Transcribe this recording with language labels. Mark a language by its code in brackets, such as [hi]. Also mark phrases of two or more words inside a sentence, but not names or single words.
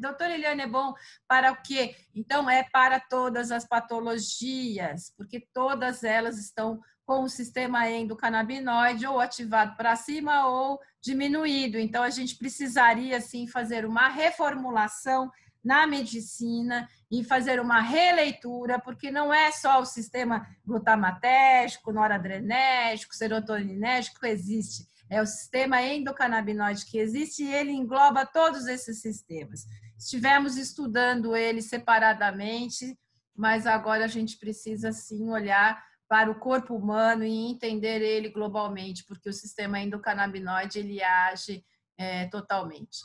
[pt] Doutora Eliane, é bom para o quê? Então, é para todas as patologias, porque todas elas estão com o sistema endocannabinoide ou ativado para cima ou diminuído. Então, a gente precisaria, sim, fazer uma reformulação na medicina e fazer uma releitura, porque não é só o sistema glutamatérgico, noradrenérgico, serotoninérgico que existe, é o sistema endocannabinoide que existe e ele engloba todos esses sistemas. Estivemos estudando ele separadamente, mas agora a gente precisa, sim, olhar para o corpo humano e entender ele globalmente, porque o sistema endocannabinoide ele age totalmente.